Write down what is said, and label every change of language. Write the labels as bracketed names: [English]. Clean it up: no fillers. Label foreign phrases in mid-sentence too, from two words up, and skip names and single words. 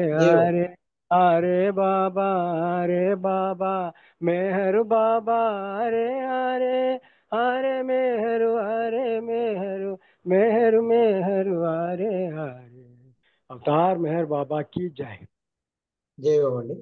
[Hindi] देव हरे हरे बाबा मेहर बाबा हरे हरे हरे मेहर मेहर मेहर मेहर हरे हरे अवतार मेहर बाबा की जय [Telugu] జై బాబా అండి.